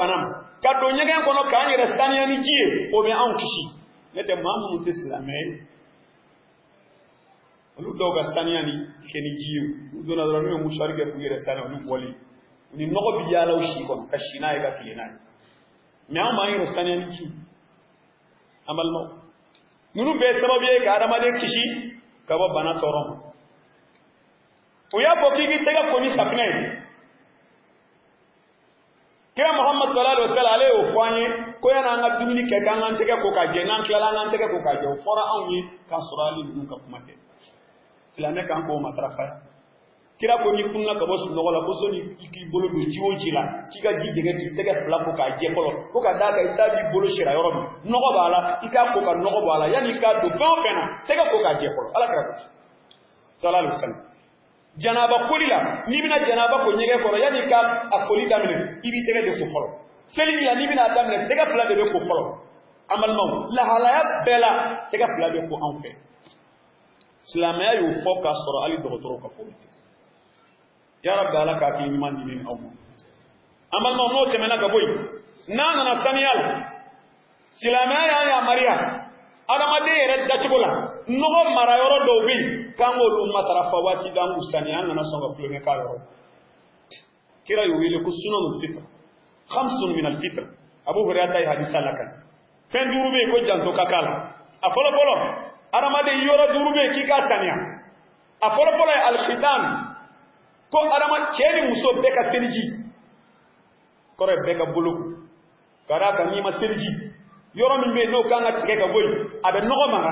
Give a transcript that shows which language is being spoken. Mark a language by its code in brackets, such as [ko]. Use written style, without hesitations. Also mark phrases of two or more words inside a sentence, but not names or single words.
[bm] bana ma ka don ɲɛgɛn kɔnɔ k'an yɛrɛ saniya ni ji ye o bɛ anw kisi ne tɛ maa minnu tɛ silamɛ ye olu dɔw ka saniya ni kɛ ni ji ye u donna dɔrɔn n'u ye musuwari kɛ k'u yɛrɛ saniya olu bɔlen ni nɔgɔ bɛ yaala u si kɔnɔ ka si n'a ye ka tile n'a ye mais an b'an yɛrɛ saniya ni ji an balimaw ninnu bɛɛ ye sababu ye ka adamaden kisi ka bɔ bana tɔɔrɔ ma o y'a fɔ k'i k'i tɛgɛ ko ni safinɛ ye kira Muhammad [ar] صلى الله عليه وسلم [bm] ale y'o fɔ an ye ko yana an ka dumuni kɛ k'an k'an tɛgɛ ko ka jɛ n'an tilala an k'an tɛgɛ ko ka jɛ o fɔra anw ye k'a sɔrɔ hali ninnu ka kuma tɛ silamɛ kan k'o matarafa kira ko n'i kunna ka bɔ sunɔgɔ la ko sɔnni i k'i bolo don ji o ji la k'i ka ji dɛgɛ k'i tɛgɛ fila ko k'a jɛ fɔlɔ ko ka d'a kan i t'a b'i bolo sera yɔrɔ min nɔgɔ b'a la i k'a ko ka nɔgɔ bɔ a la yanni i k'a don fɛn o fɛn na tɛgɛ ko k'a jɛ fɔlɔ ala kira ko [ar] صلى الله عليه وسلم [bm] janaba koli la n'i bɛna janaba ko ɲɛgɛn kɔrɔ yanni i ka a koli daminɛ i b'i tɛgɛ de ko fɔlɔ seli la n'i bɛna daminɛ tɛgɛ fila de bɛ ko fɔlɔ an balimaw lahalaya bɛɛ la tɛgɛ fila bɛ ko anw fɛ silamɛya y'o fɔ k'a sɔrɔ hali dɔgɔtɔrɔw ka fɔ [ar] يا رب [bm] ala k'a k'i ɲuman di ni aw ma an balimaw n'o tɛmɛna ka bɔ yen n'a nana saniya la silamɛya y'an yamaruya adamaden yɛrɛ dacogo la nɔgɔ mara yɔrɔ dɔw bɛ yen k'an k'olu matarafa waati bɛɛ an k'u saniya an kana sɔn ka kulonkɛ k'a yɔrɔ kira y'o wele ko [ar] سنن الفطر خمس من الفطر [bm] Abu Hurayra ta ye hadisa la kan fɛn duuru bɛ yen ko janto ka k'a la a fɔlɔ fɔlɔ adamaden yɔrɔ duuru bɛ yen k'i k'a saniya a fɔlɔ fɔlɔ ye al-khitan ko adama cɛ ni muso bɛɛ ka seliji kɔrɔ ye bɛɛ ka bolo ka d'a kan n'i ma seliji yɔrɔ min bɛ yen n'o kan ka tigɛ ka bɔ yen a bɛ nɔgɔ mara